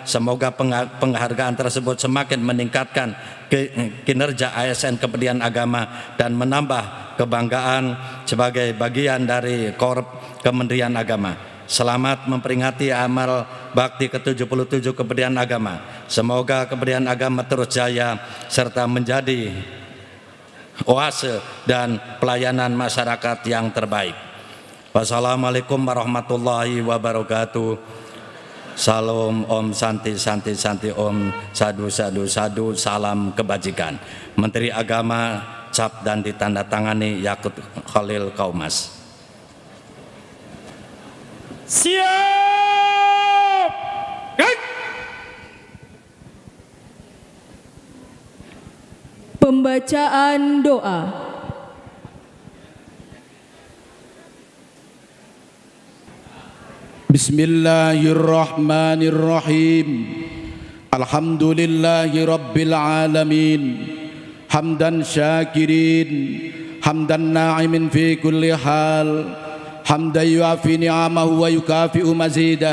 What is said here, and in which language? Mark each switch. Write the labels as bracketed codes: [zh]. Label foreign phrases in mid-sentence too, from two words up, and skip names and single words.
[id] Semoga penghargaan tersebut semakin meningkatkan kinerja ASN Kementerian Agama dan menambah kebanggaan sebagai bagian dari Korp Kementerian Agama. Selamat memperingati Amal Bakti ke-77 Kementerian Agama. Semoga Kementerian Agama terus jaya serta menjadi oase dan pelayanan masyarakat yang terbaik. [ar] والسلام عليكم ورحمة الله وبركاته. [id] Salam, [sa] ॐ शान्तिः शान्तिः शान्तिः, [pi] Om Sadu Sadu Sadu, [id] salam kebajikan. Menteri Agama cap dan ditandatangani Yakut Khalil Kaumas. Siap. Pembacaan doa. [ar] بسم الله الرحمن الرحيم. الحمد لله رب العالمين. حمدا شاكرين، حمدا ناعمين في كل حال، حمدا يوافي نعمه ويكافئ مزيده.